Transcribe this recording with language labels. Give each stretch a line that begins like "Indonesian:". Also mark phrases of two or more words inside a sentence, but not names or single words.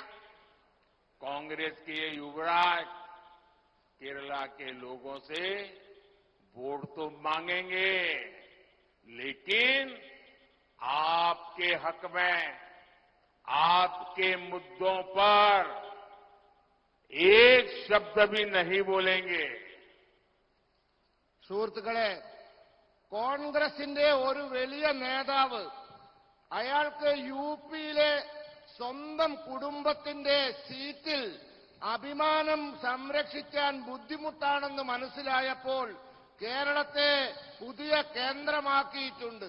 Hindi: कांग्रेस के युवराज केरला के लोगों से वोट तो मांगेंगे, लेकिन आपके हक में, आपके मुद्दों पर एक शब्द भी नहीं बोलेंगे।
Malayalam: സുഹൃത്തുക്കളെ, കോൺഗ്രസിന്റെ ഒരു വലിയ നേതാവ് അയാൾക്ക് യുപിയിലെ സ്വന്തം കുടുംബത്തിന്റെ സീറ്റിൽ അഭിമാനം സംരക്ഷിക്കാൻ ബുദ്ധിമുട്ടാണെന്ന് മനസ്സിലായപ്പോൾ കേരളത്തെ പുതിയ കേന്ദ്രമാക്കിയിട്ടുണ്ട്.